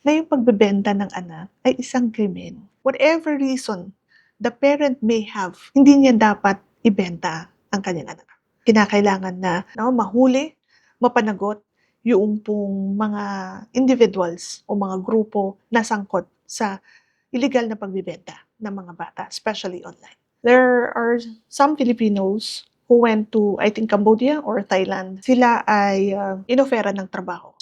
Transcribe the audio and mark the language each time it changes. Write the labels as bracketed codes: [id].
[tl] na yung pagbebenta ng anak ay isang krimen. [en] Whatever reason the parent may have, [tl] hindi niya dapat ibenta ang kanyang anak. Kinakailangan na mahuli, mapanagot yung pong mga individuals o mga grupo na sangkot sa illegal na pagbebenta ng mga bata, [en] especially online. There are some Filipinos who went to, I think, Cambodia or Thailand. [tl] Sila ay inoferan ng trabaho.